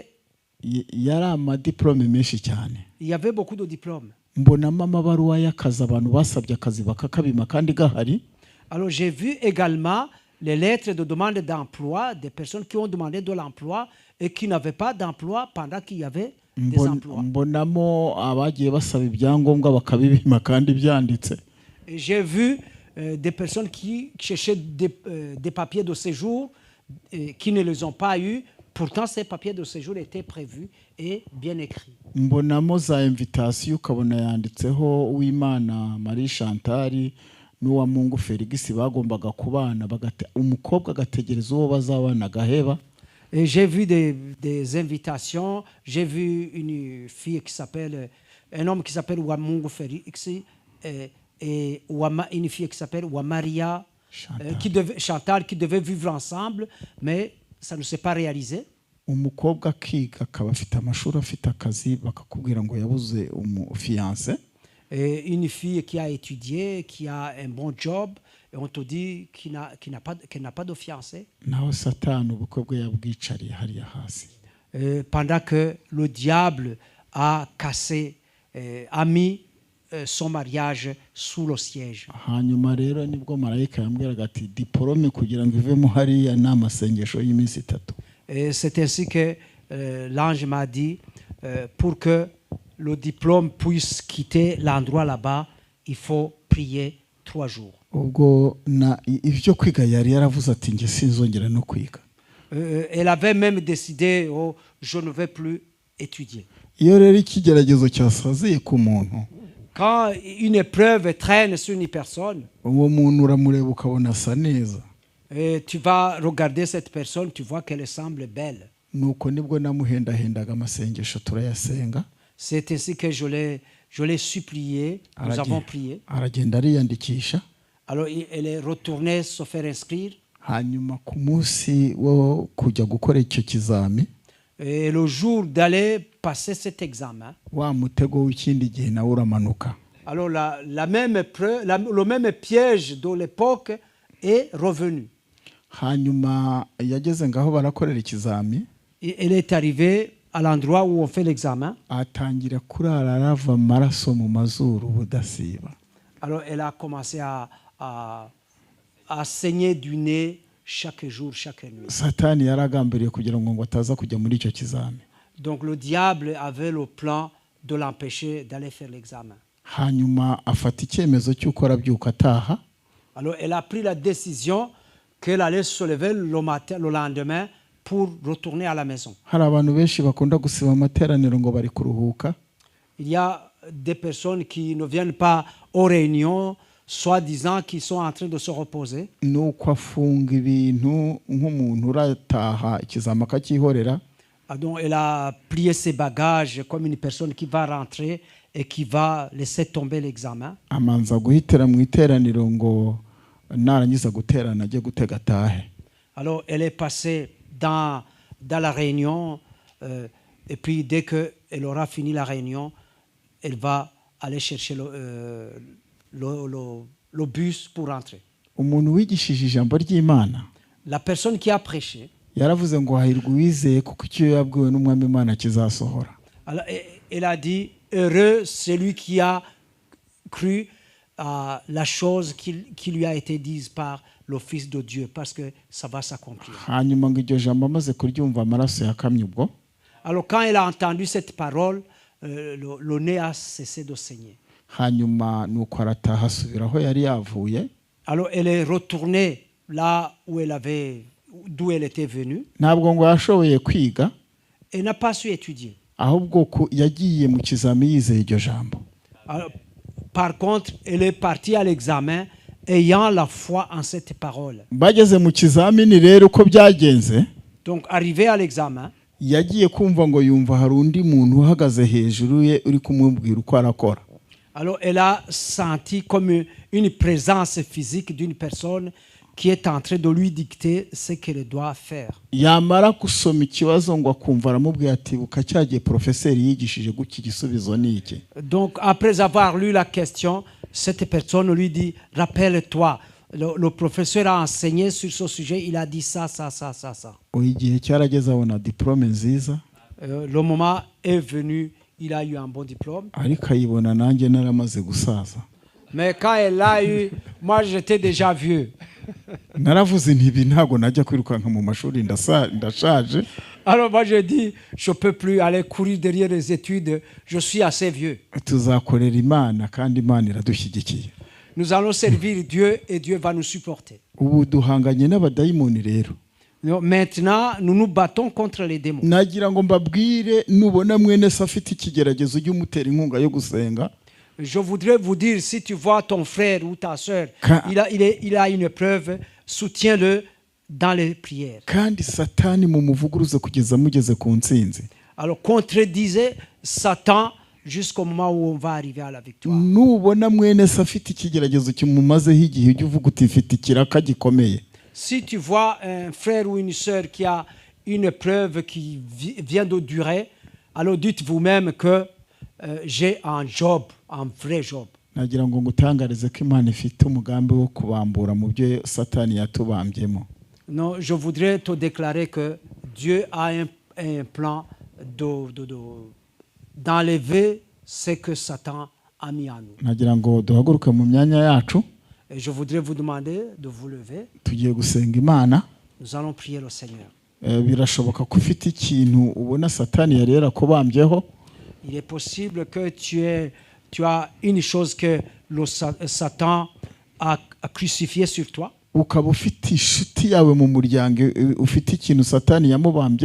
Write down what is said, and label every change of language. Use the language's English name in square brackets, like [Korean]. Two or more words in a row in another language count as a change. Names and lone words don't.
[Kinyarwanda] yari amadiplome menshi cyane. [French] Il y avait beaucoup de diplômes. [Kinyarwanda] mbonamo amabaruwa y'akazi abantu basabye akazi bakakabima kandi gahari. [French] Alors j'ai vu également les lettres de demande d'emploi des personnes qui ont demandé de l'emploi et qui n'avaient pas d'emploi pendant qu'il y avait des emplois. [Kinyarwanda] mbonamo abagiye basaba ibyangombwa bakabibima kandi byanditse. [French] J'ai vu des personnes qui cherchaient des papiers de séjour qui ne les ont pas eu. Pourtant, ces papiers de séjour étaient prévus et bien écrits. [Kinyarwanda] mbonamo za invitation ukabona yanditseho Uwimana Marie Chantal n'uwa Mungu Felix bagombaga kubana umukobwa agategereza uwo bazabana gaheba. [French] Et j'ai vu des invitations. J'ai vu une fille qui s'appelle, un homme qui s'appelle Wamungu Felix et une fille qui s'appelle Wamaria Chantal qui devaient vivre ensemble, mais ça ne s'est pas réalisé. [Kinyarwanda] umukobwa akiga akaba afite amashuri afite akazi bakakubwira ngo yabuze umufiance. [French] Une fille qui a étudié, qui a un bon job, et on te dit qu'elle n'a pas de fiancé. [Kinyarwanda] naho Satani ubukwe bwe yabwicariye hariya hasi. [French] Pendant que le diable a cassé, a mis son mariage sous le siège. [Kinyarwanda] hanyuma rero nibwo marayika yambwiraga ati diplome kugira ngo ivemo hariya ni amasengesho y'iminsi 3. [French] C'est ainsi que l'ange m'a dit, pour que le diplôme puisse quitter l'endroit là-bas, il faut prier 3 jours. [Kinyarwanda] ubwo ivyo kwiga yari yaravuze ati nge sinzongera no kwiga. [French] Elle avait même décidé, je ne vais plus étudier. [Kinyarwanda] iyo rero ikigeragezo cyasaziye ku muntu, [French] quand une épreuve traîne sur une personne, [Kinyarwanda] uwo muntu uramureba ukabona asa neza, [French] et tu vas regarder cette personne, tu vois qu'elle semble belle. [Kinyarwanda] nuko nibwo namuhendahendaga amasengesho turayasenga. [French] C'est ainsi que je l'ai supplié, nous avons prié. [Kinyarwanda] Aragenda ariyandikisha. [French] Alors elle est retournée se faire inscrire. [Kinyarwanda] Hanyuma ku munsi wo kujya gukora icyo kizami, [French] et le jour d'aller passer cet examen, [Kinyarwanda] wa mutego w'ikindi gihe nawe uramanuka. [French] Alors le même piège de l'époque est revenu. [Kinyarwanda] Hanyuma yageze ngaho barakorera ikizami. [French] Elle est arrivée à l'endroit où on fait l'examen. [Kinyarwanda] Atangira kurara arava amaraso mu mazuru budasiba. [French] Alors elle a commencé à saigner du nez chaque jour, chaque nuit. [Kinyarwanda] Satani yaragambiriye kugira ngo ataza kujya muri icyo kizami. [French] Donc le diable avait le plan de l'empêcher d'aller faire l'examen. [Kinyarwanda] Hanyuma afata icyemezo cy'uko arabyuka ataha. [French] Alors elle a pris la décision qu'elle allait se lever le lendemain pour retourner à la maison. [Kinyarwanda] Hari abantu benshi bakunda gusiba amateraniro ngo bari kuruhuka. [French] Il y a des personnes qui ne viennent pas aux réunions, soi-disant qu'ils sont en train de se reposer. [Kinyarwanda] Nuko afunga ibintu nk'umuntu urataha ikizama akacyihorera. [French] Donc elle a plié ses bagages comme une personne qui va rentrer et qui va laisser tomber l'examen. [Kinyarwanda] Amanza guhitira mu iteraniro ngo narangiza guterana ajye gutega atahe. [French] Alors elle est passée dans la réunion et puis dès qu'elle aura fini la réunion, elle va aller chercher le bus pour rentrer. [Kinyarwanda] Umuntu wigishije ijambo ry'Imana, [French] la personne qui a prêché, [Kinyarwanda] yaravuze ngo hahirwa uwizeye kuko icyo yabwiwe n'umwami Imana kizasohora. [French] Alors elle a dit heureux celui qui a cru à la chose qui lui a été dite par le Fils de Dieu, parce que ça va s'accomplir. [Kinyarwanda] Hanyuma ngo iryo jambo amaze kuryumva amaraso yakamye ubwo. [French] Alors quand elle a entendu cette parole, le nez a cessé de saigner. [Kinyarwanda] Hanyuma nuko arataha asubira aho yari yavuye. [French] Alors elle est retournée là d'où elle était venue. [Kinyarwanda] Ntabwo ngo yashoboye kwiga. [French] Elle n'a pas su étudier. [Kinyarwanda] Ahubwo yagiye mu kizami yizeye iryo jambo. [French] Par contre, elle est partie à l'examen ayant la foi en cette parole. [Kinyarwanda] Bageze mu kizamini rero uko byagenze. [French] Donc arrivé à l'examen, [Kinyarwanda] yagiye kumva ngo yumva hari undi muntu uhagaze hejuru ye uri kumubwira uko arakora. [French] Alors elle a senti comme une présence physique d'une personne qui est en train de lui dicter ce qu'elle doit faire. [Kinyarwanda] Yamara kusoma ikibazo ngo akumva aramubwira ati buka cyagiye professeur yigishije guki gisubizo niki. [French] Donc après avoir lu la question, cette personne lui dit rappelle-toi, le professeur a enseigné sur ce sujet, il a dit ça. [Kinyarwanda] Igihe cyarageze abona diplôme nziza. [French] Le moment est venu, il a eu un bon diplôme. [Kinyarwanda] Ariko ayibona nanjye naramaze gusaza. [French] Mais quand elle l'a eu, moi j'étais déjà vieux. [Kinyarwanda] Naravuze nti ibi ntago najya kwirukanka mu mashuri ndashaje. [French] Alors moi je dis je peux plus aller courir derrière les études, je suis assez vieux. [Kinyarwanda] Tuzakorera Imana kandi Imana iradushyigikiye. [French] Nous allons servir Dieu et Dieu va nous supporter. [Kinyarwanda] Ubu duhanganye n'abadayimoni rero. [French] Maintenant, nous nous battons contre les démons. [Kinyarwanda] Nagira ngo mbabwire nubona mwene se afite ikigeragezo y'umutera inkunga yo gusenga. [French] Je voudrais vous dire, si tu vois ton frère ou ta sœur, il a une épreuve, soutiens-le dans les prières. [Kinyarwanda] Kandi Satani mumuvuguruze kugeza mugeze ku ntsinzi. [French] Alors contredisez Satan jusqu'au moment où on va arriver à la victoire. [Kinyarwanda] Nubona mwene se afite ikigeragezo kimumazeho igihe ujye uvuga uti mfite ikiraka gikomeye. [French] Si tu vois un frère ou une sœur qui a une épreuve qui vient de durer, alors dites vous-même que j'ai un job, un vrai job. [Kinyarwanda] Nagira ngo ngutangarize ko Imana ifite umugambi wo kubambura mu byo Satani yatubambyemo. [French] Non, je voudrais te déclarer que Dieu a un plan d'enlever ce que Satan a mis en nous. [Kinyarwanda] Nagira ngo duhaguruke mu myanya yacu. [French] Et je voudrais vous demander de vous lever. [Kinyarwanda] Tugiye gusenga Imana. [French] Nous allons prier le Seigneur. [Kinyarwanda] Birashoboka ko ufite ikintu ubona Satani yari yarakubambyeho. [French] Il est possible que tu as une chose que le Satan a crucifié sur toi. [Kinyarwanda] Ukaba ufite inshuti yawe mu muryango ufite ikintu Satani yamubambyeho.